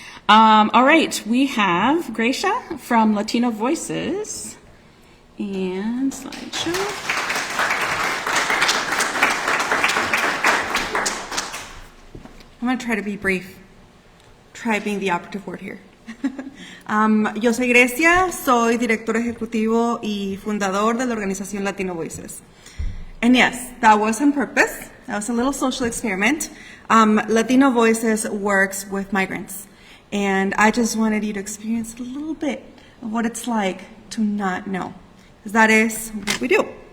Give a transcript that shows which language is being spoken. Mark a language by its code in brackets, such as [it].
[en] All right, we have Gracia from Latino Voices, and slideshow. I'm going to try to be brief. Try being the operative word here. [es] Yo soy Grecia, soy director ejecutivo y fundador de la organización Latino Voices. [en] And yes, that was on purpose. That was a little social experiment. Latino Voices works with migrants. And I just wanted you to experience a little bit of what it's like to not know. Because that is what we do.